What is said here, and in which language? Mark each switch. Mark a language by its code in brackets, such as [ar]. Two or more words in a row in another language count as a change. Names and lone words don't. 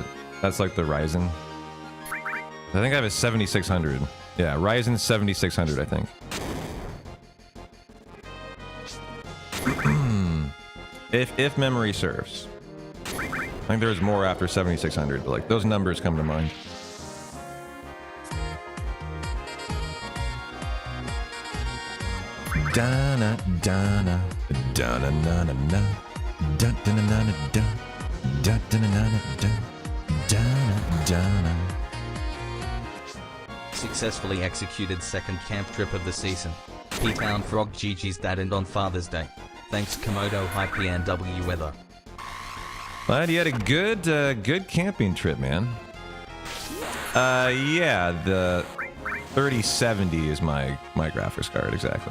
[en] That's like the Ryzen. I think I have a 7600. Yeah, Ryzen 7600, I think. if memory serves. I think there's more after 7600, but like those numbers come to mind. Dana dana dana na na da dana na da da dana na da dana dana. Successfully executed second camp trip of the season. P-Town Frog GG's dad and on Father's Day. Thanks Komodo High PNW weather. Glad you had a good camping trip, man. Yeah, the 3070 is my graphics card, exactly.